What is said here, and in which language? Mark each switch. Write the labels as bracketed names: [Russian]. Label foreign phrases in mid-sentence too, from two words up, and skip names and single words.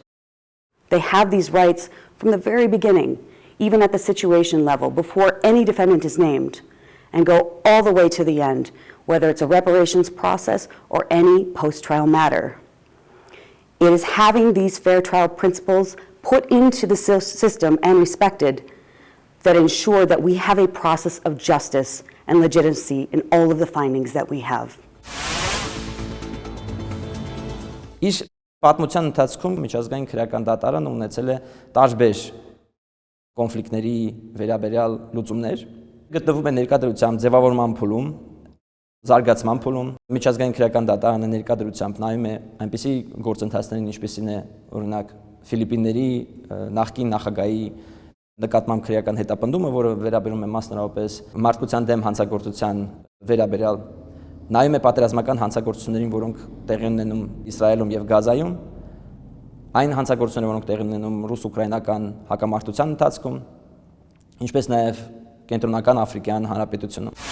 [English] They have these rights from the very beginning, even at the situation level, before any defendant is named, and go all the way to the end, whether it's a reparations process or any post-trial matter. It is having these fair trial principles put into the system and respected that ensure that we have a process of justice and legitimacy in all of the findings that we have. [Armenian] Իր պատմության ընթացքում միջազգային քրեական դատարանը ունեցել է տարբեր կոնֆլիկտների վերաբերյալ լուծումներ, գտնվում է ներկայությամբ ձևավորման փուլում, զարգացման փուլում։ Միջազգային քրեական դատարանը ներկայությամբ նայում է այնպիսի գործընթացներին, ինչպիսին է օրինակ Ֆիլիպինների նախկին նախագահի նկատմամբ քրեական հետապնդումը, որը վերաբերում է մասնավորապես մարդկության դեմ հանցագործության վերաբերյալ, նայում է պատերազմական հանցագործություններին, որոնք տեղի ունենում Իսրայելում եւ Գազայում, այն հանցագործությունները, որոնք տեղի ունենում ռուս-ուկրաինական հակամարտության ընթացքում, ինչպես նաեւ Կենտրոնական Աֆրիկյան Հանրապետությունում։